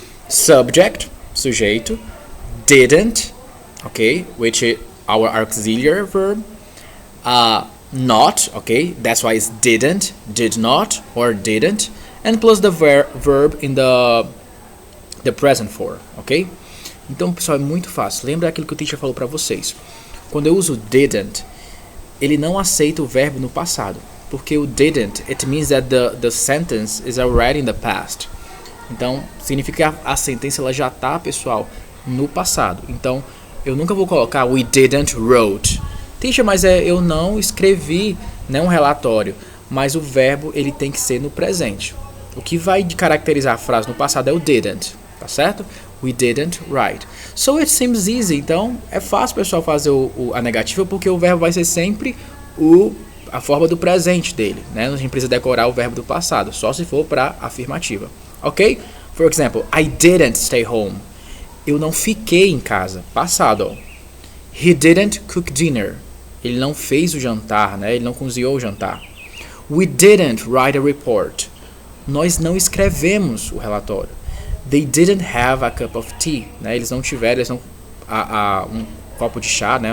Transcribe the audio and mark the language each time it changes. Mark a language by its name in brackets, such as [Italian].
[English] Subject, sujeito, didn't, okay, which is our auxiliary verb, not, okay? That's why it's didn't, did not, or didn't, and plus the verb in the present form, ok? [Portuguese] Então, pessoal, é muito fácil. Lembra aquilo que o teacher falou para vocês. Quando eu uso didn't, ele não aceita o verbo no passado, porque o didn't, [English] it means that the sentence is already in the past. [Portuguese] Então, significa que a sentença ela já tá, pessoal, no passado. Então, eu nunca vou colocar [English] we didn't wrote. [Portuguese] Teacher, mas eu não escrevi, né, um relatório. Mas o verbo ele tem que ser no presente. O que vai caracterizar a frase no passado é o didn't, tá certo? [English] We didn't write. So it seems easy. [Portuguese] Então, é fácil, pessoal, fazer a negativa, porque o verbo vai ser sempre a forma do presente dele, né? A gente precisa decorar o verbo do passado, só se for para afirmativa, ok? [English] For example, I didn't stay home. [Portuguese] Eu não fiquei em casa. Passado, ó. [English] He didn't cook dinner. [Portuguese] Ele não fez o jantar, né? Ele não cozinhou o jantar. [English] We didn't write a report. [Portuguese] Nós não escrevemos o relatório. [English] They didn't have a cup of tea, né? [Portuguese] Eles não tiveram, um copo de chá, né?